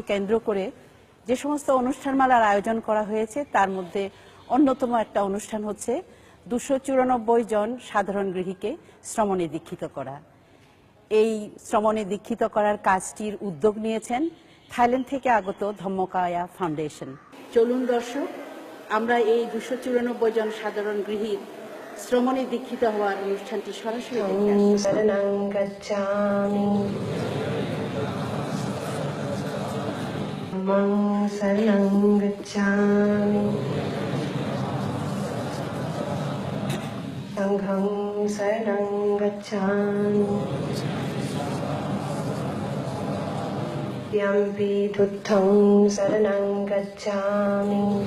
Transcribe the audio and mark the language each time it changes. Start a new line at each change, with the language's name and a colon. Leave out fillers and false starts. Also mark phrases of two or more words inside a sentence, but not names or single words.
Bangla: কেন্দ্র করে যে সমস্ত অনুষ্ঠানমালার আয়োজন করা হয়েছে তার মধ্যে অন্যতম একটা অনুষ্ঠান হচ্ছে 294 জন সাধারণ গৃহীকে শ্রমণে দীক্ষিত করা। এই শ্রমণে দীক্ষিত করার কাজটির উদ্যোগ নিয়েছেন থাইল্যান্ড থেকে আগত ধম্মকায়া ফাউন্ডেশন। চলুন দর্শক, আমরা এই 294 জন সাধারণ গৃহীর শ্রমণে দীক্ষিত হওয়ার অনুষ্ঠানটি সরাসরি দেখে আসি।
Pali: শরণং গচ্ছামি ধম্মং শরণং গচ্ছামি সংঘং শরণং গচ্ছামি দ্বিতীয়ম্পি বুদ্ধং শরণং গচ্ছামি